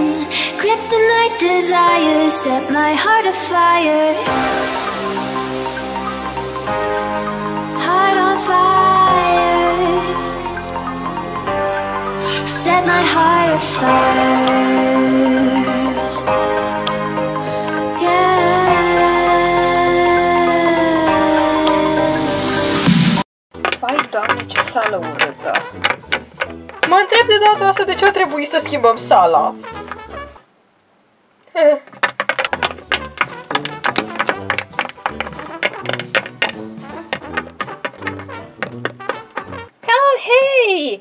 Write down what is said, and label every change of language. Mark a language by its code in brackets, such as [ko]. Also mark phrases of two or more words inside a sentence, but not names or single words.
[en] Kryptonite desires set my heart afire. Heart on fire. Set my heart afire. [ro] Vai, Doamne, ce sală urâtă! Mă întreb de data asta de ce a trebuit să schimbăm sala. Oh, hei!